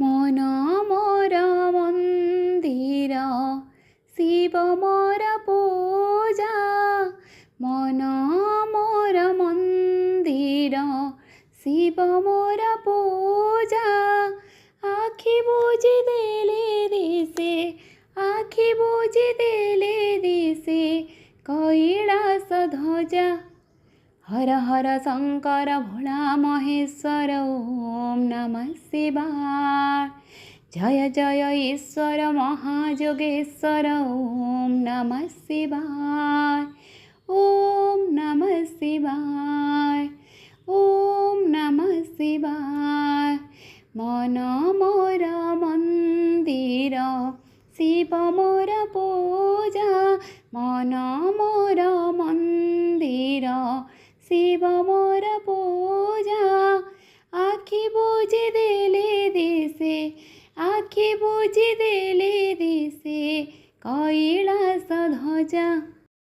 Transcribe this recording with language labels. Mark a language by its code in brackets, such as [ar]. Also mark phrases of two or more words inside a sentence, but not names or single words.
[or] ମନ ମୋର ମନ୍ଦିର ଶିବ ମୋର ପୂଜା ମନ ମୋର ମନ୍ଦିର ଶିବ ମୋର ପୂଜା ଆଖି ବୁଜି ଦେଲେ ଦିଶେ ଆଖି ବୁଜି ଦେଲେ ଦିଶେ କୈଳାସ ଧ୍ୱଜା ହର ହର ଶଙ୍କର ଭୋଳା ମହେଶ୍ୱର ଓମ [sa] नमः शिवाय जय जय ईश्वर महायोगेश्वर ओम नमः शिवाय ओम नमः शिवाय ओम नमः शिवाय [or] ମନ ମୋର ମନ୍ଦିର ଶିବ ମୋର ପୂଜା ମନ ମୋର ମନ୍ଦିର ଶିବ ମୋର ପୂଜା ଆଖି ବୁଜି ଦେଲେ ଦିଶେ ଆଖି ବୁଜି ଦେଲେ ଦିଶେ କୈଳାସ ଧ୍ୱଜା।